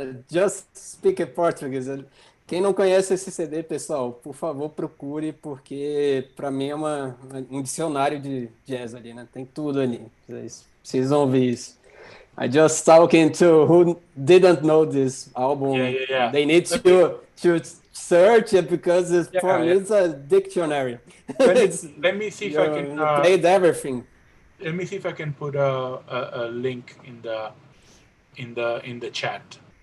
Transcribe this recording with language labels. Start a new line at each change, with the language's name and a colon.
English: Just speak in Portuguese.
Portuguese: Quem não conhece esse CD, pessoal, por favor, procure, porque para mim é um dicionário de jazz ali, né? Tem tudo ali. Vocês precisam ouvir isso.
English: I just talking to who didn't know this album. Yeah. They need to search it because for me it's a dictionary. Let me see if I can played everything. Let me see if I can put a link in the chat.